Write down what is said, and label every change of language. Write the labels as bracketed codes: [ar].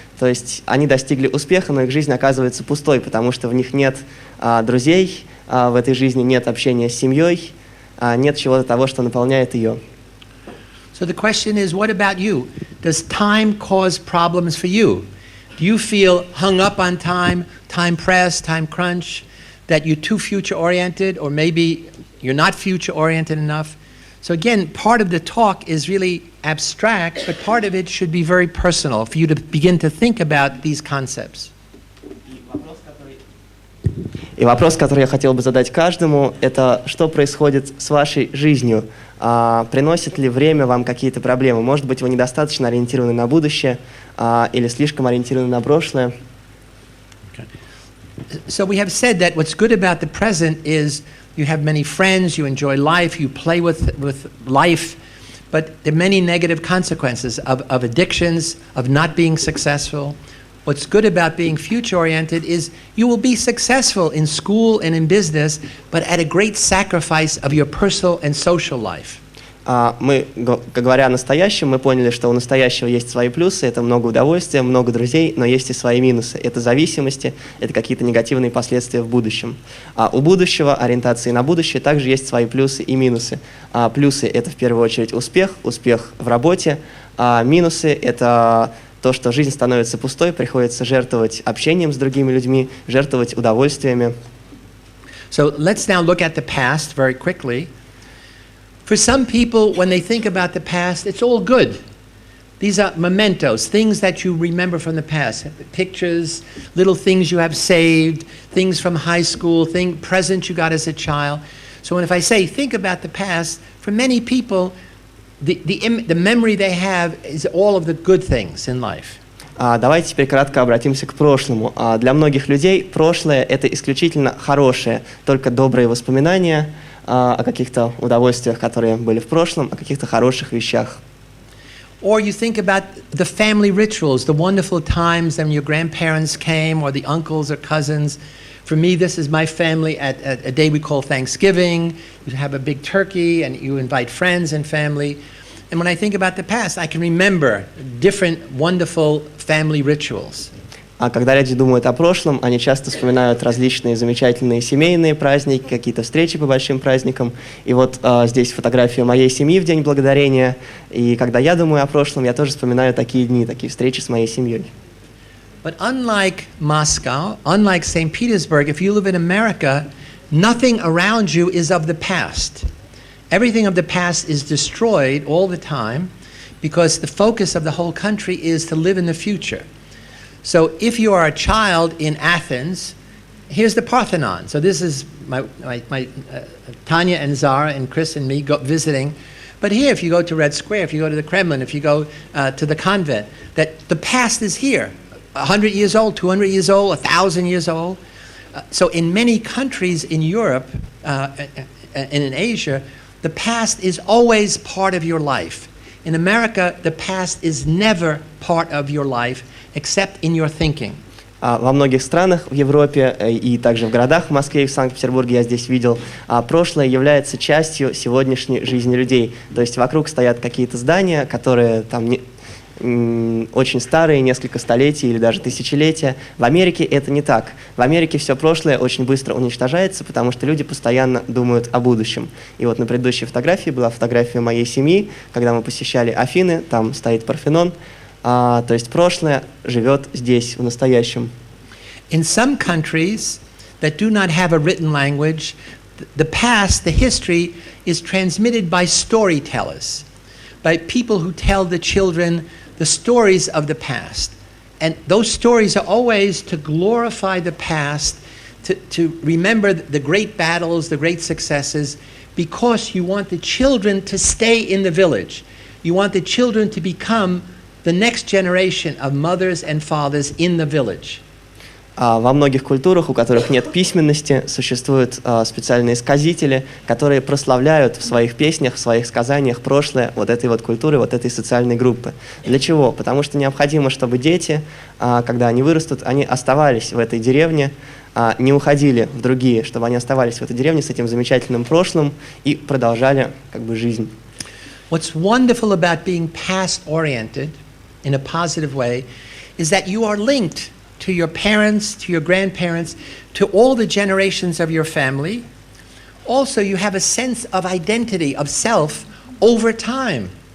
[ru] То есть они достигли успеха, но их жизнь оказывается пустой, потому что в них нет друзей, в этой жизни нет общения с семьей, нет чего-то того, что наполняет ее. [en] So the question is, what about you? Does time cause problems for you? Do you feel hung up on time, time pressed, time crunch, that you're too future-oriented, or maybe you're not future-oriented enough? So again, part of the talk is really abstract, but part of it should be very personal for you to begin to think about these concepts. [ru] И вопрос, который я хотел бы задать каждому, это что происходит с вашей жизнью? Приносит ли время вам какие-то проблемы? Может быть, вы недостаточно ориентированы на будущее или слишком ориентированы на прошлое? [en] So we have said that what's good about the present is you have many friends, you enjoy life, you play with life, but there are many negative consequences of addictions, of not being successful. What's good about being future-oriented is you will be successful in school and in business, but at a great sacrifice of your personal and social life. [ru] Говоря о настоящем, мы поняли, что у настоящего есть свои плюсы, это много удовольствия, много друзей, но есть и свои минусы. Это зависимости, это какие-то негативные последствия в будущем. А у будущего, ориентации на будущее, также есть свои плюсы и минусы. Плюсы — это в первую очередь успех в работе, а минусы — это то, что жизнь становится пустой, приходится жертвовать общением с другими людьми, жертвовать удовольствиями. [en] So let's now look at the past very quickly. For some people, when they think about the past, it's all good. These are mementos, things that you remember from the past. Pictures, little things you have saved, things from high school, presents you got as a child. So if I say, think about the past, for many people, the memory they have is all of the good things in life. [ru] Давайте теперь кратко обратимся к прошлому. Для многих людей прошлое — это исключительно хорошее, только добрые воспоминания о каких-то удовольствиях, которые были в прошлом, о каких-то хороших вещах. [en] Or you think about the family rituals, the wonderful times when your grandparents came, or the uncles or cousins. For me, this is my family at a day we call Thanksgiving. You have a big turkey and you invite friends and family. And when I think about the past, I can remember different wonderful family rituals. [ru] А когда люди думают о прошлом, они часто вспоминают различные замечательные семейные праздники, какие-то встречи по большим праздникам. И вот здесь фотография моей семьи в День Благодарения. И когда я думаю о прошлом, я тоже вспоминаю такие дни, такие встречи с моей семьей. [en] But unlike Moscow, unlike St. Petersburg, if you live in America, nothing around you is of the past. Everything of the past is destroyed all the time because the focus of the whole country is to live in the future. So if you are a child in Athens, here's the Parthenon. So this is my Tanya and Zara and Chris and me visiting. But here, if you go to Red Square, if you go to the Kremlin, if you go to the convent, that the past is here. 100 years old, 200 years old, 1,000 years old. So in many countries in Europe and in Asia, the past is always part of your life. In America, the past is never part of your life, except in your thinking. [ru] Во многих странах в Европе и также в городах, в Москве и в Санкт-Петербурге я здесь видел, прошлое является частью сегодняшней жизни людей. То есть вокруг стоят какие-то здания, которые там очень старые, несколько столетий или даже тысячелетия. В Америке это не так. В Америке все прошлое очень быстро уничтожается, потому что люди постоянно думают о будущем. И вот на предыдущей фотографии была фотография моей семьи, когда мы посещали Афины, там стоит Парфенон. То есть прошлое живет здесь, в настоящем. [en] In some countries that do not have a written language, the past, the history, is transmitted by storytellers, by people who tell the children the stories of the past. And those stories are always to glorify the past, to remember the great battles, the great successes, because you want the children to stay in the village. You want the children to become the next generation of mothers and fathers in the village. [ru] Во многих культурах, у которых нет письменности, существуют специальные сказители, которые прославляют в своих песнях, в своих сказаниях прошлое вот этой вот культуры, вот этой социальной группы. Для чего? Потому что необходимо, чтобы дети, когда они вырастут, они оставались в этой деревне, не уходили в другие, чтобы они оставались в этой деревне с этим замечательным прошлым и продолжали как бы жизнь. [en] What's wonderful about being past-oriented in a positive way is that you are linked to your parents, to your grandparents, to all the generations of your family. Also, you have a sense of identity, of self, over time.